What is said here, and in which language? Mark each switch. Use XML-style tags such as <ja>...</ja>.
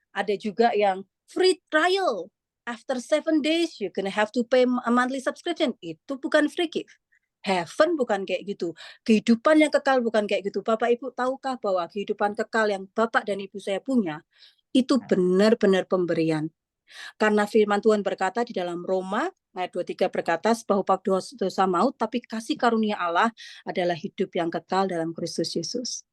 <id>Ada juga yang free trial.</id> <en>After 7 days, you're gonna have to pay a monthly subscription.</en> <id>Itu bukan</id> <en>free gift.</en> <id>Heaven bukan kayak gitu. Kehidupan yang kekal bukan kayak gitu. Bapak Ibu tahukah bahwa kehidupan kekal yang Bapak dan Ibu saya punya, itu benar-benar pemberian. Karena firman Tuhan berkata di dalam Roma ayat 23 berkata, bahwa dosa maut, tapi kasih karunia Allah adalah hidup yang kekal dalam Kristus Yesus.</id>